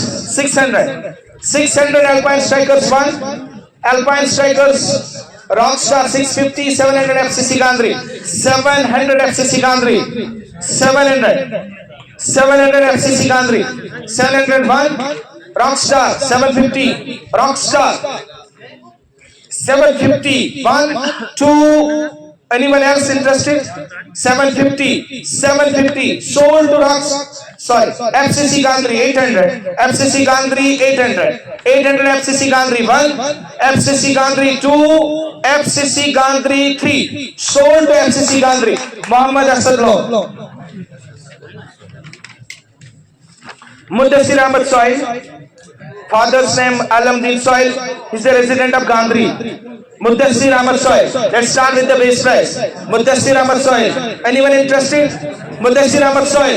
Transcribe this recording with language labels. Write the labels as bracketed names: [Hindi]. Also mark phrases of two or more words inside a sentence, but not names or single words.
[English] 600 Alpine Strikers 1, Alpine Strikers Rockstar 650, 700 FCC Gandri, 700 FCC Gandri, 700 FCC Gandri, 701 Rockstar 750, Rockstar 750. 1, 2. Anyone else interested? 750. 750. Sold to Rocks. Sorry. FCC Gandri 800. FCC Gandri 800. 800 FCC Gandri 1. FCC Gandri 2. FCC Gandri 3. Sold to FCC Gandri. Muhammad Asad Law. Mudassir Ahmad Soil. Father's name Alamdin Soil. He's a resident of Gandri. Mudassir Ahmad Soil. Let's start with the base price. Mudassir Ahmad Soil. Anyone interested? Mudassir Ahmad Soil.